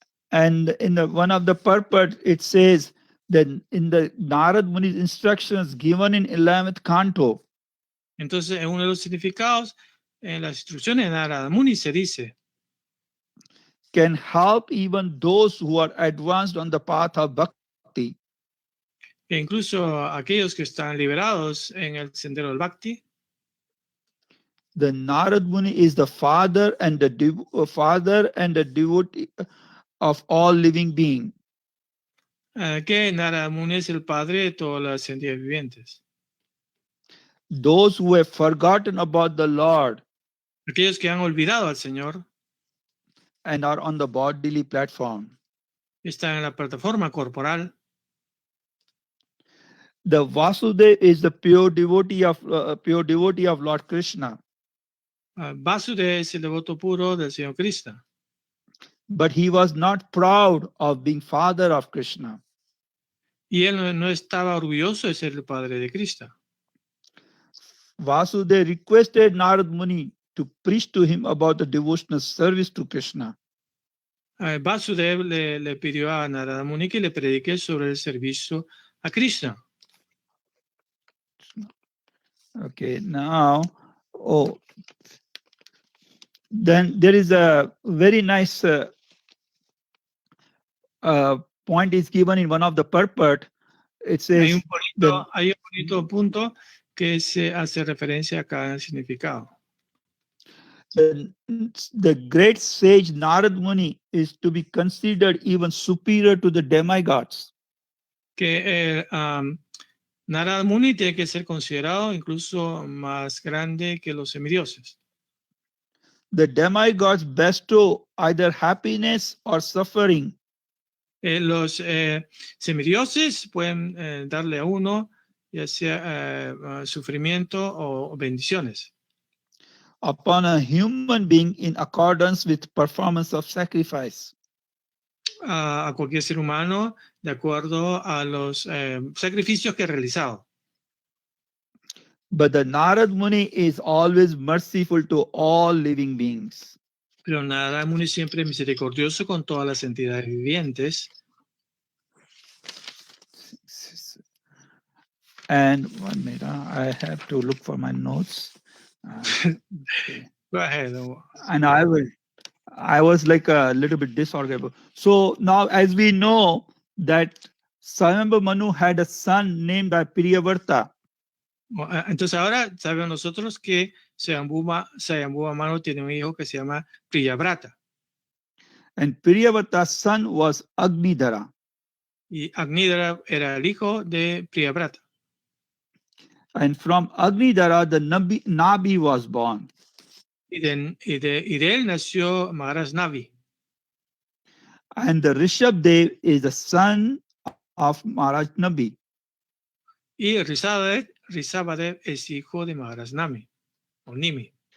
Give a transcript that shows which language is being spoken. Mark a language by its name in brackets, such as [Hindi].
[English] And in one of the purport, it says that in the Narad Muni's instructions given in 11th canto, [Spanish] Entonces, en uno de los significados, en las instrucciones de Narada Muni se dice [English] can help even those who are advanced on the path of bhakti. [Spanish] que incluso aquellos que están liberados en el sendero del Bhakti, [English] The Narad Muni is the father and the devotee of all living beings. [Spanish] que Narada Muni es el padre de todas las entidades vivientes. [English] Those who have forgotten about the Lord [Spanish] Aquellos que han olvidado al Señor [English] and are on the bodily platform. [Spanish] están en la plataforma corporal. [English] The Vasudeva is the pure devotee of Lord Krishna, [Spanish] Vasudeva es el devoto puro del Señor Krishna, [English] but he was not proud of being father of Krishna. [Spanish] y él no estaba orgulloso de ser el padre de Krishna. [English] Vasudeva requested Narad Muni to preach to him about the devotional service to Krishna. [Spanish] Vasudeva le pidió a Narada Muni que le predique sobre el servicio a Krishna. [English] Okay, now, then there is a very nice point is given in one of the purport. It says, [Spanish] Hay un bonito punto que se hace referencia acá en el significado. [English] the great sage Narad Muni is to be considered even superior to the demigods. [Spanish] Que Narada Muni tiene que ser considerado incluso más grande que los semidioses. [English] The demigods bestow either happiness or suffering. [Spanish] Los semidioses pueden darle a uno ya sea sufrimiento o bendiciones [English] upon a human being in accordance with performance of sacrifice. [Spanish] A cualquier ser humano de acuerdo a los sacrificios que ha realizado. [English] But the Narad Muni is always merciful to all living beings. [Spanish] Pero Narada Muni siempre es misericordioso con todas las entidades vivientes. [English] And 1 minute, I have to look for my notes. Okay. Go ahead. And I was like a little bit disorganized. So now, as we know that Swayambhu Manu had a son named Priyavrta. [Spanish] Entonces ahora sabemos nosotros que Swayambhu Manu tiene un hijo que se llama Priyavrata. [English] And Priyavrta's son was Agnidhara. [Spanish] Y Agnidhara era el hijo de Priyavrata. [English] And from Agnidhara, the Nabi was born. [Spanish] Y de él nació Maharaj Navi. [English] And the Rishabdev is the son of Maharaj Nabi. [Spanish] Y Rishabdev es hijo de Maharaj Nami, o Nimi.